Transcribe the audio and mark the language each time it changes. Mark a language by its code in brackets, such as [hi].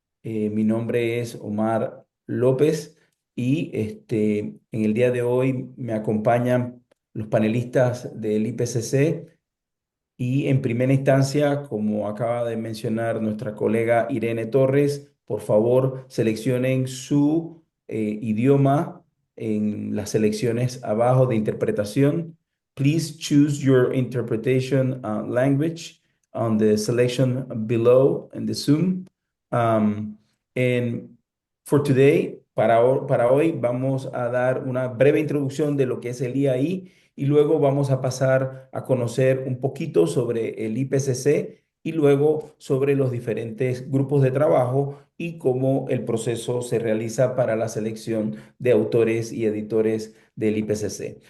[es] Mi nombre es Omar López y en el día de hoy me acompañan los panelistas del IPCC y en primera instancia, como acaba de mencionar nuestra colega Irene Torres, por favor seleccionen su idioma en las selecciones abajo de interpretación. [en] Please choose your interpretation language on the selection below in the Zoom. Um, and for today, [es] para hoy, vamos a dar una breve introducción de lo que es el IAI y luego vamos a pasar a conocer un poquito sobre el IPCC y luego sobre los diferentes grupos de trabajo y cómo el proceso se realiza para la selección de autores y editores del IPCC.